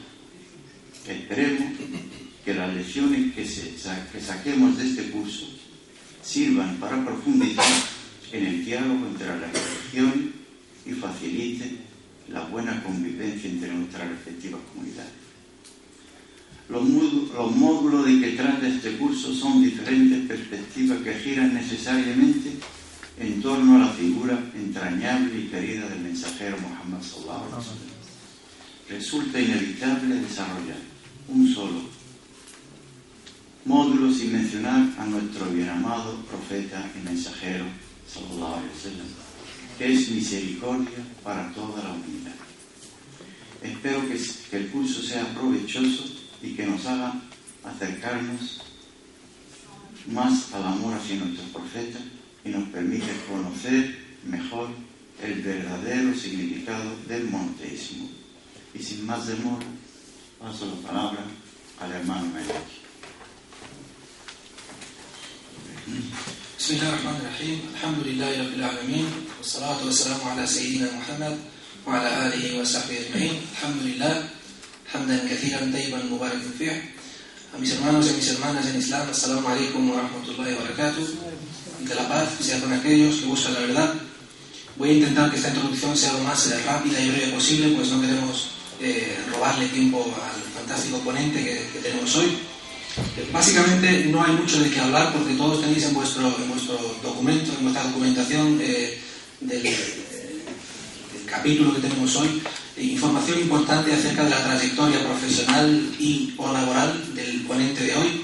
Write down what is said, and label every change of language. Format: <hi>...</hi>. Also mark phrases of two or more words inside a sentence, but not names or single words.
<es>Esperemos que las lecciones que saquemos de este curso sirvan para profundizar en el diálogo entre las religiones y faciliten la buena convivencia entre nuestras respectivas comunidades. Los módulos de que trata este curso son diferentes perspectivas que giran necesariamente en torno a la figura entrañable y querida del mensajero Muhammad</es> <ar>صلى الله عليه وسلم.</ar> <es>Resulta inevitable desarrollar un solo módulo sin mencionar a nuestro bien amado profeta y mensajero</es> <ar>صلى الله عليه وسلم,</ar> <es>que es misericordia para toda la humanidad. Espero que el curso sea provechoso y que nos haga acercarnos más al amor hacia nuestro profeta y nos permite conocer mejor el verdadero significado del monoteísmo. Y sin más demora, paso la palabra al hermano Melech.</es> <ar>بسم الله الرحمن الرحيم الحمد لله رب العالمين والصلاة والسلام على سيدنا محمد وعلى آله وصحبه أجمعين الحمد لله حمدا كثيرا طيبا مباركا فيه.</ar> <es>A mis hermanos y a mis hermanas en Islam,</es> <ar>السلام عليكم ورحمة الله وبركاته.</ar> <es>Que la paz sea con aquellos que buscan la verdad. Voy a intentar que esta introducción sea lo más rápida y breve posible, pues no queremos robarle tiempo al fantástico ponente que tenemos hoy. Básicamente no hay mucho de qué hablar porque todos tenéis en vuestro documento, en vuestra documentación del capítulo que tenemos hoy, información importante acerca de la trayectoria profesional y o laboral del ponente de hoy.</es>